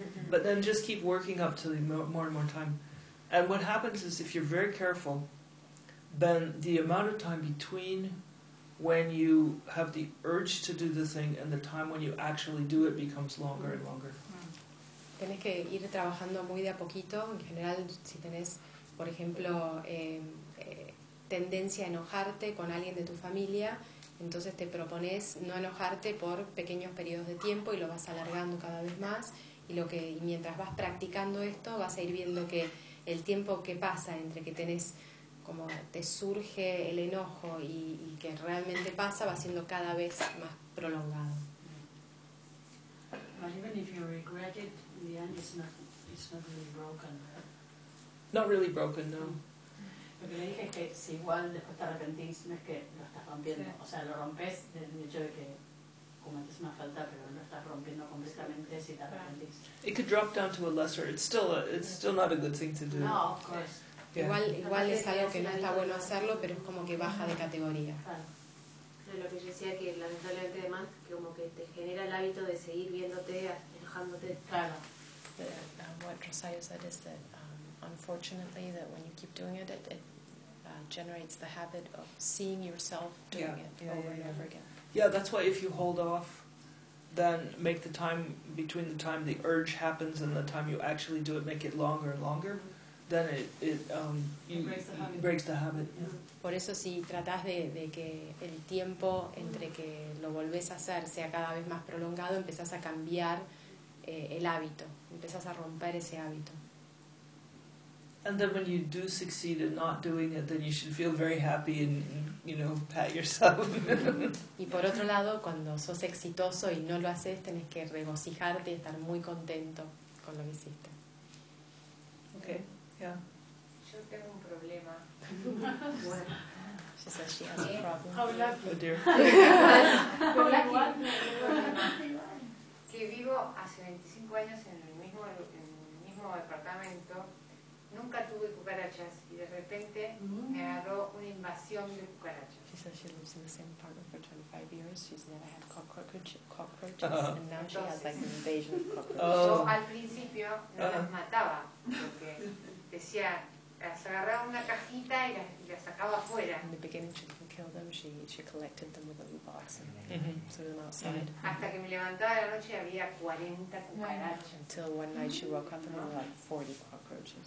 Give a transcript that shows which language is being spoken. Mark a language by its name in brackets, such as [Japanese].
[English] But then just keep working up to the more and more time. And what happens is, if you're very careful, then the amount of time between when you have the urge to do the thing and the time when you actually do it becomes longer and longer. [Spanish] Tienes que ir trabajando muy de a poquito. En general, si tenés, por ejemplo, tendencia a enojarte con alguien de tu familia, entonces te propones no enojarte por pequeños periodos de tiempo y lo vas alargando cada vez más. Y mientras vas practicando esto, vas a ir viendo que el tiempo que pasa entre que tenés, como te surge el enojo y que realmente pasa, va siendo cada vez más prolongado. [English] But even if you regret it, the end is not really broken. Not really broken, no. [Spanish] Porque le dije que si igual después te arrepentís, no es que lo estás rompiendo. O sea, lo rompes del hecho de que cometes una falta, pero no estás rompiendo completamente si te arrepentís. [English] It could drop down to a lesser. It's still not a good thing to do. No, of course. Yeah. [Spanish] Igual es algo que no está bueno hacerlo, pero es como que baja de categoría. Claro. Lo que yo decía, que lamentablemente además, como que te genera el hábito de seguir viéndote, enojándote. Claro. [English] What Rosario said is that, unfortunately, that when you keep doing it, it generates the habit of seeing yourself doing it over and over again. Yeah, that's why if you hold off, then make the time between the time the urge happens and the time you actually do it, make it longer and longer. Then it breaks the habit. Yeah. [Spanish] Por eso, si tratás de que el tiempo entre que lo volvés a hacer sea cada vez más prolongado, empezás a cambiar el hábito, empezás a romper ese hábito. [English] And then when you do succeed in not doing it, then you should feel very happy and, you know, pat yourself. [Spanish] Y por otro lado, cuando sos exitoso y no lo haces, tenés que regocijarte y estar muy contento con lo que hiciste. [English] Okay. Yeah. [Spanish] Yo tengo un problema. [English] She says she has a problem. How lucky. Oh dear. How lucky. [Spanish] Que vivo hace 25 años en el mismo departamento, nunca tuve cucarachas y de repente me agarró una invasión de cucarachas. [English] She says she lives in the same apartment for 25 years. She's never had cockroaches. Uh-huh. And now [Spanish] entonces, [English] she has like an invasion of cockroaches. [Spanish] Yo al principio no las mataba porque decía, las agarraba una cajita y las sacaba afuera. [English] In the beginning she didn't kill them, she collected them with a little box and threw them outside. [Spanish] Hasta que me levantaba de la noche había 40 cucarachas. [English] Until one night she woke up and there were like 40 cockroaches.